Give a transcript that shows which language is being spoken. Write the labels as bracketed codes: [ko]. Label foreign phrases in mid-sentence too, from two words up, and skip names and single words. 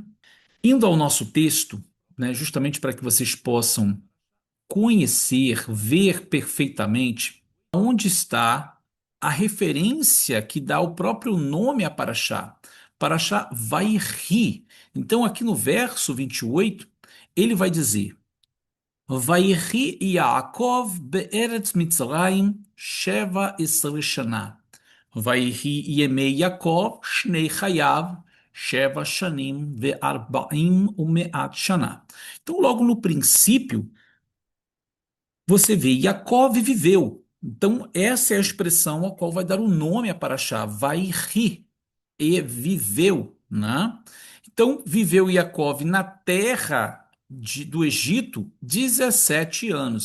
[pt] Indo ao nosso texto, né, justamente para que vocês possam conhecer, ver perfeitamente onde está a referência que dá o próprio nome a Paraxá. Paraxá Vairi. Então, aqui no verso 28, ele vai dizer: [he] ויחי יעקב בארץ מצרים שבע עשרה שנה. ויהי ימי יעקב שני חייו, 7 שנים ו40 שנה. [pt] Então, logo no princípio, você vê, Yaakov viveu. Então, essa é a expressão a qual vai dar o nome a Paraxá, vai rir, e viveu, né? Então, viveu Yaakov na terra do Egito 17 anos.